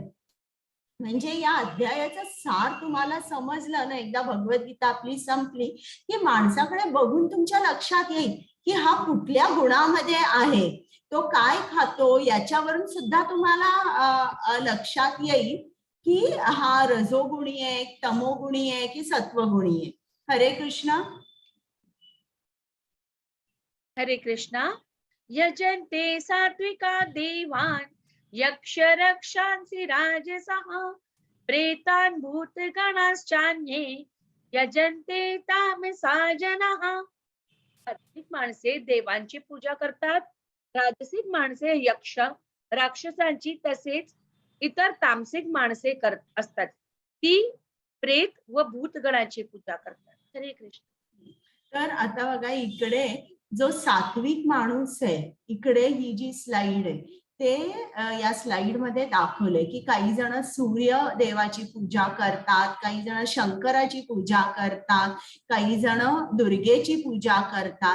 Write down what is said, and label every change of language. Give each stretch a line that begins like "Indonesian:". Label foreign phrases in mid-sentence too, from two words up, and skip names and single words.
Marathi: म्हणजे या अध्यायाचं सार तुम्हाला समजलं ना, एकदा भगवद्गीता आपली संपली की माणसाकडे बघून तुमच्या लक्षात येईल की हा कुठल्या गुणामध्ये आहे, तो काय खातो, याच्यावरून सुद्धा तुम्हाला लक्षात येईल की हा रजोगुणी आहे, तमोगुणी आहे की सत्वगुणी आहे. हरे कृष्ण. हरे कृष्ण.
Sanskrit: यजन्ते सात्विका देवान् यक्ष रक्षांसि राजसः प्रेतान् भूतगणाश्चान्ये यजन्ते तामसा जनाः.
Marathi: सात्विक माणसे देवांची पूजा करतात, राजसिक माणसे यक्ष राक्षसांची तसेच इतर तामसिक माणसे असतात ती प्रेत व भूतगणाची पूजा करतात. हरे कृष्ण. तर आता बघा, इकडे जो सात्विक माणूस आहे, इकडे ही जी स्लाइड आहे ते या स्लाइड मध्ये दाखवलंय की काही जण सूर्य देवाची पूजा करतात, काही जण शंकराची पूजा करतात, काही जण दुर्गेची पूजा करतात.